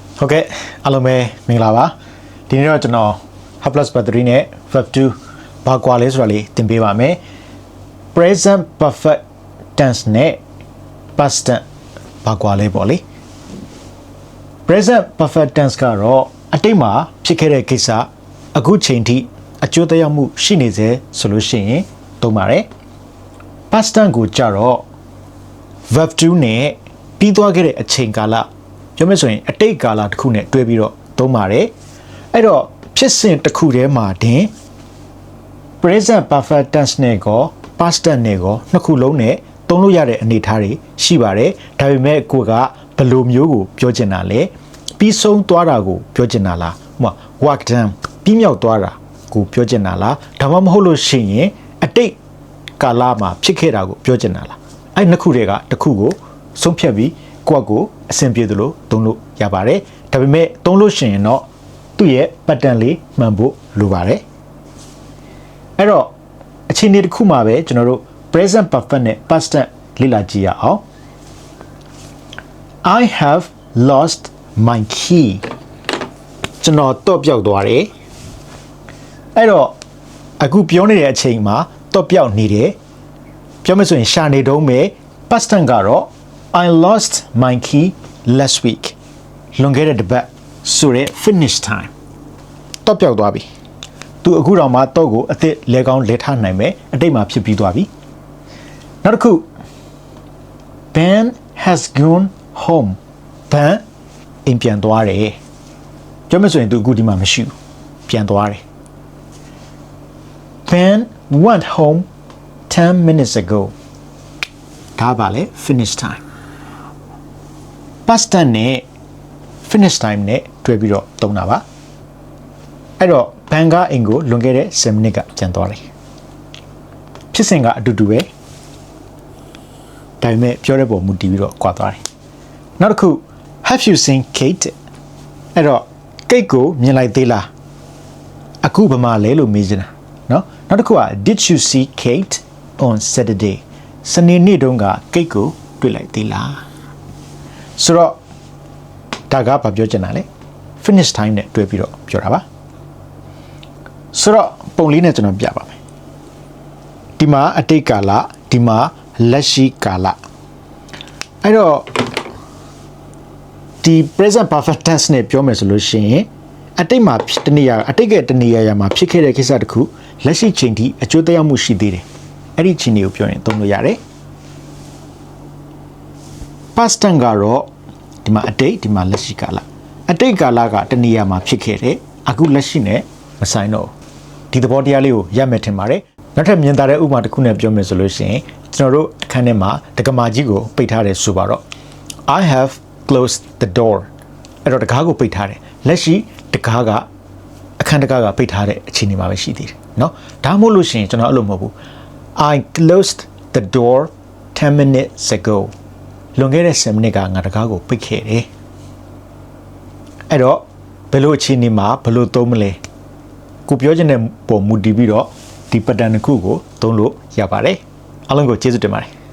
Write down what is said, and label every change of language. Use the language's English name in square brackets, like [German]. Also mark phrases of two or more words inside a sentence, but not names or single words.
[Burmese] ဟုတ်ကဲ့အားလုံးပဲမင်္ဂလာပါဒီနေ့တော့ကျွန်တော် [English] Hub Plus Battery [Burmese] နဲ့ Verb 2ဘာကွာလဲဆိုတာလေးသင်ပေးပါမယ် [English] Present Perfect Tense [Burmese] နဲ့ [English] Past Tense [Burmese] ဘာကွာလဲပေါ့လေ [English] Present Perfect Tense [Burmese] ကတော့အတိတ်မှာဖြစ်ခဲ့တဲ့ကိစ္စအခုချိန်ထိအကျိုးသက်ရောက်မှုရှိနေ စေဆိုလို့ရှိရင်သုံးပါတယ် [English] Past Tense [Burmese] ကိုကြတော့ Verb 2နဲ့ပြီးသွားခဲ့တဲ့အချိန်ကာလပြောမယ်ဆိုရင်အတိတ်ကာလတစ်ခုနဲ့တွဲပြီးတော့သုံးပါတယ်အဲ့တော့ဖြစ်စဉ်တစ်ခုတည်း မှာတင် [English] present perfect tense [Burmese] နဲ့ကော [English] past tense [Burmese] နဲ့ကောနှစ်ခုလုံးနဲ့သုံးလို့ရတဲ့အနေအထားတွေရှိပါတယ်ဒါပေမဲ့ကိုကဘယ်လိုမျိုး ကိုပြောချင်တာလဲပြီးဆုံးသွားတာကိုပြောချင်တာလားဟိုမှာ [English] work done [Burmese] ပြီးမြောက်သွားတာကိုပြောချင်တာလားဒါမှမဟုတ်လို့ရှိရင်အတိတ်ကာလမှာဖြစ်ခဲ့တာကိုပြောချင်တာလားအဲ့နှစ်ခုတွေကတစ်ခုကိုဆုံးဖြတ်ပြီးကိုယ့်ကိုအဆင်ပြေသလိုသုံးလို့ရပါတယ်ဒါပေမဲ့သုံးလို့ရှိရင်တော့သူ့ရဲ့ pattern လေးမှန်ဖို့လိုပါတယ်အဲ့တော့အခြေအနေတစ်ခုမှာပဲကျွန်တော်တို့ [English] present perfect [Burmese] နဲ့ [English] past tense [Burmese] လေ့လာကြည့်ရအောင် [English] I have lost my key [Burmese] ကျွန်တော်တော့ပျောက်သွားတယ်အဲ့တော့အခုပြောနေတဲ့အချိန်မှာတော့ပျောက်နေတယ်ပြောမယ်ဆို ရင်ရှာနေတုံးပဲ [English] past tense [Burmese] ကတော့ [English] I lost my key last week [Burmese] လွန်ခဲ့တဲ့တစ်ပတ်ဆို တဲ့ [English] finish time [Burmese] တော့ပျောက်သွားပြီသူအခုတော့မှတော့ကိုအစ်စ်လဲကောင်းလဲထားနိုင်မယ်အတိတ်မှာဖြစ်ပြီးသွားပြီနောက်တစ်ခု [English] Ben has gone home [Burmese] Ben အိမ်ပြန်သွားတယ်ပြောမယ်ဆိုရင်သူအခုဒီမှာမရှိဘူးပြန်သွားတယ် [English] Ben went home 10 minutes ago [Burmese] ဒါပါလေ [English] finish time past tense [Burmese] နဲ့ [English] finish time [Burmese] နဲ့တွဲပြီးတော့သုံးတာပါအဲ့တော့ဘန်ကအင်ကိုလွန်ခဲ့တဲ့10မိနစ်ကပြန်သွားတယ်ဖြစ် စဉ်ကအတူတူပဲဒါပေမဲ့ပြောတဲ့ပုံမူတည်ပြီးတော့ကွာသွားတယ်နောက်တစ်ခု [English] have you seen Kate [Burmese] အဲ့တော့ Kate ကိုမြင်လိုက်သေးလားအခုဘာမှလဲလို့မေးချင်တာเนาะနောက်တစ်ခုက [English] did you see Kate on Saturday [Burmese] စနေနေ့တုန်းက Kate ကိုတွေ့လိုက်သေးလားဆိုတော့ဒါကဘာပြောချင်တာလဲ [English] finish time [Burmese] နဲ့တွဲပြီးတော့ပြောတာပါဆိုတော့ပုံလေးနဲ့ကျွန်တော်ပြပါမယ်ဒီမှာအတိတ်ကာလဒီမှာလက်ရှိကာလအဲ့တော့ ဒီ [English] present perfect tense [Burmese] နဲ့ပြောမယ်ဆိုလို့ရှိရင်အတိတ်မှာတနေရာအတိတ်ကတနေရာမှာဖြစ်ခဲ့တဲ့ကိစ္စတစ်ခုလက်ရှိချိန်ထိအကျိုးသက်ရောက်မှုရှိသေးတယ်အဲ့ဒီချိန်တွေကိုပြောရင်သုံးလို့ရတယ် [English] past tense [Burmese] ကတော့ဒီမှာအတိတ်ဒီမှာလက်ရှိကာလအတိတ်ကာလကတနေရာမှာဖြစ်ခဲ့တယ်အခုလက်ရှိနဲ့မဆိုင်တော့ဒီသဘောတရား လေးကိုရမယ်ထင်ပါတယ်နောက်ထပ်မြင်သာတဲ့ဥပမာတစ်ခုနဲ့ပြောမယ်ဆိုလို့ရှိရင်ကျွန်တော်တို့အခန်းထဲမှာတက္ကမကြီး ကိုပိတ်ထားတယ်ဆိုပါတော့ [English] I have closed the door [Burmese] အဲ့တော့တကားကိုပိတ်ထားတယ်လက်ရှိတကားကအခန်းတကားကပိတ်ထားတဲ့အခြေအနေမှာပဲရှိသေးတယ်เนาะဒါမှမဟုတ်လို့ရှိရင်ကျွန်တော်အဲ့လိုမဟုတ်ဘူး [English] I closed the door 10 minutes ago [Burmese] လွန်ခဲ့တဲ့10မိနစ်ကငါတကားကိုပိတ်ခဲ့တယ်အဲ့တော့ဘယ်လိုအခြေအနေမှာဘယ်လိုသုံးမလဲကိုပြောချင်တဲ့ပုံမူတည်ပြီးတော့ဒီ pattern တစ်ခုကိုသုံးလို့ရပါတယ်အားလုံးကိုကျေးဇူးတင်ပါတယ်